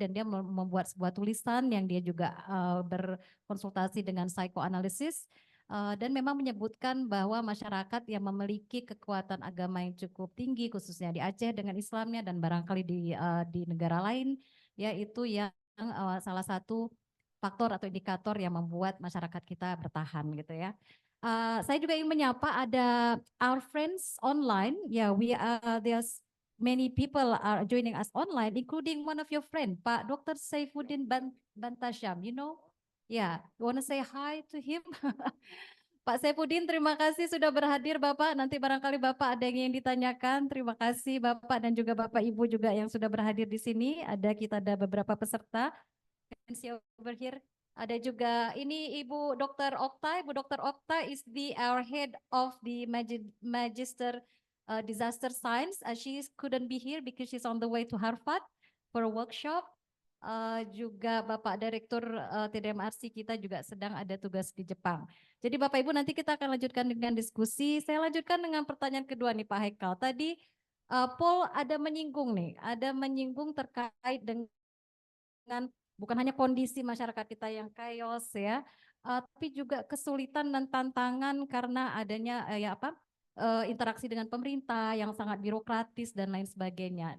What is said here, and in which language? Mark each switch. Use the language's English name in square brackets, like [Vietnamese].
[Indonesian] Dan dia membuat sebuah tulisan yang dia juga berkonsultasi dengan psychoanalysis dan memang menyebutkan bahwa masyarakat yang memiliki kekuatan agama yang cukup tinggi khususnya di Aceh dengan Islamnya dan barangkali di negara lain, yaitu yang salah satu faktor atau indikator yang membuat masyarakat kita bertahan gitu ya. Saya juga ingin menyapa ada [English] our friends online. There's many people are joining us online, including one of your friend, Pak Dr. Saifuddin Bantasyam. You know, you want to say hi to him? [Indonesian] Pak Saifuddin, terima kasih sudah berhadir Bapak. Nanti barangkali Bapak ada yang ditanyakan. Terima kasih Bapak dan juga Bapak Ibu juga yang sudah berhadir di sini. Kita ada beberapa peserta. [English] Over here. [Indonesian] Ada juga ini Ibu Dr. Okta. Ibu Dr. [English] Okta is our head of the Magister Disaster Science. She couldn't be here because she's on the way to Harvard for a workshop. [Indonesian] Juga Bapak Direktur TDMRC kita juga sedang ada tugas di Jepang. Jadi Bapak Ibu nanti kita akan lanjutkan dengan diskusi. Saya lanjutkan dengan pertanyaan kedua nih Pak Haikal. Tadi Paul ada menyinggung terkait dengan bukan hanya kondisi masyarakat kita yang chaos ya, tapi juga kesulitan dan tantangan karena adanya interaksi dengan pemerintah yang sangat birokratis dan lain sebagainya.